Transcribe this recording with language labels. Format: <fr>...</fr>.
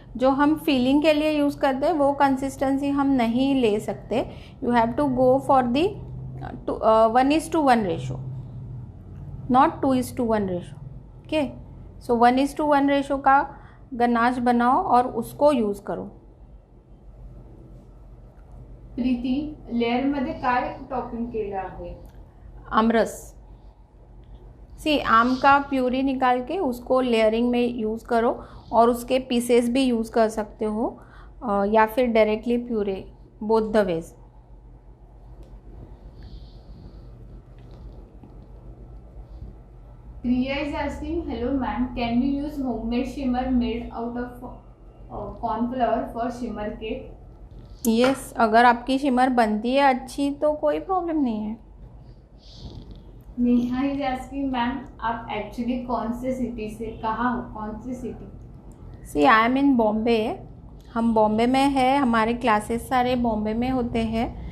<hi>जो हम फीलिंग के लिए यूज़ करते हैं वो कंसिस्टेंसी हम नहीं ले सकते.</hi> <en>You have to go for the 1:1 ratio, not 2:1 ratio.</en> <hi>Okay, so 1:1 ratio का गनाश बनाओ और उसको यूज़ करो.</hi> <mr>प्रीती लेयर मध्ये काय टॉपिंग केलं आहे? आमरस.</mr> <hi>सी आम का प्यूरी निकाल के उसको लेयरिंग में यूज़ करो और उसके पीसेस भी यूज़ कर सकते हो या फिर directly puree,</hi> <en>Both the ways. Priya is asking, hello ma'am, can we use homemade shimmer made out of corn flour for shimmer cake?</en> <hi>Yes, अगर आपकी शिमर बनती है अच्छी तो कोई प्रॉब्लम नहीं है.</hi> <en>Neha is asking ma'am</en> <hi>आप एक्चुअली कौन से सिटी से, कहाँ हो, कौन सी सिटी?</hi> <en>See I am in Bombay.</en> <hi>हम बॉम्बे में है, हमारे क्लासेस सारे बॉम्बे में होते हैं.</hi>